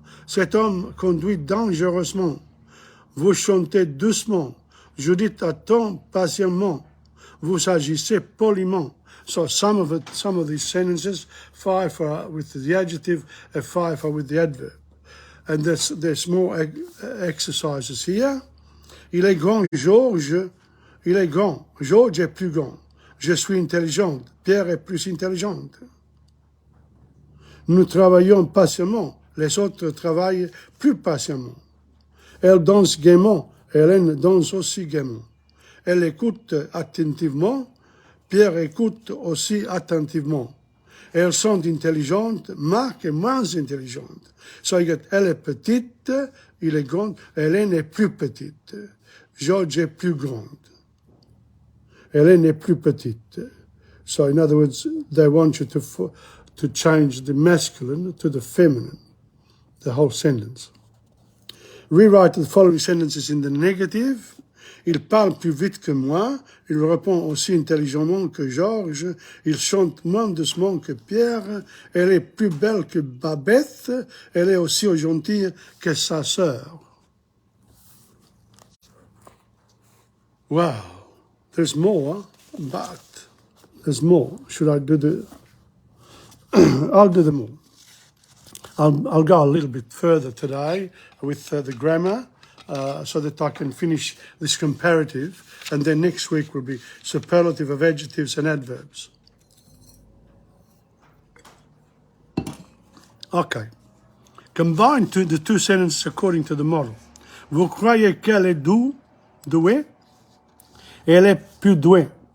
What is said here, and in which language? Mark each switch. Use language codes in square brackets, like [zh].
[fr] Cet homme conduit dangereusement. Vous chantez doucement. Judith attend patiemment. Vous agissez poliment. [en] So some of these sentences, 5 are with the adjective and 5 are with the adverb. And there's more exercises here. [fr] Il est grand, Georges. Il est grand. Georges est plus grand. Je suis intelligente. Pierre est plus intelligente. Nous travaillons patiemment. Les autres travaillent plus patiemment. Elle danse gaiement. Hélène danse aussi gaiement. Elle écoute attentivement. Pierre écoute aussi attentivement. Elles sont intelligentes. Marc est moins intelligente. [en] So you get, [fr] elle est petite, il est grand. Hélène est plus petite. George est plus grande. Hélène est plus petite. [en] So in other words, they want you to change the masculine to the feminine, the whole sentence. Rewrite the following sentences in the negative. [fr] Il parle plus vite que moi. Il répond aussi intelligemment que Georges. Il chante moins doucement que Pierre. Elle est plus belle que Babette. Elle est aussi gentille que sa sœur. [en] Wow. There's more, but there's more. Should I do the... I'll do them all. I'll go a little bit further today with the grammar so that I can finish this comparative, and then next week will be superlative of adjectives and adverbs. Okay. Combine the two sentences according to the model. [fr] Vous croyez qu'elle est douée? Elle est plus douée.